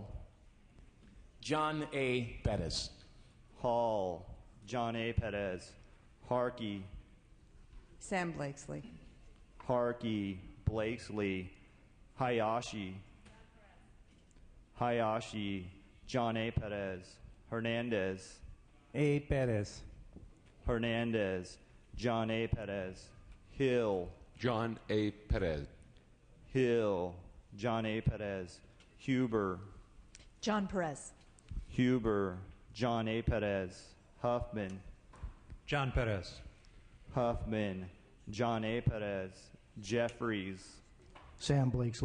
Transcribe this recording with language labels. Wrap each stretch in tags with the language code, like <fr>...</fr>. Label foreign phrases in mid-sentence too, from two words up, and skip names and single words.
<en>John A. Bettis. Hall, John A. Perez, Harkey, Sam Blakesley. Harkey, Blakesley, Hayashi, John A. Perez, Hernandez, A. Perez. Hernandez, John A. Perez, Hill, John A. Perez. Hill, John A. Perez, Huber, John Perez. Huber, John A. Perez, Huffman, John Perez. Huffman, John A. Perez, Jeffries, Sam Blakesley.</en>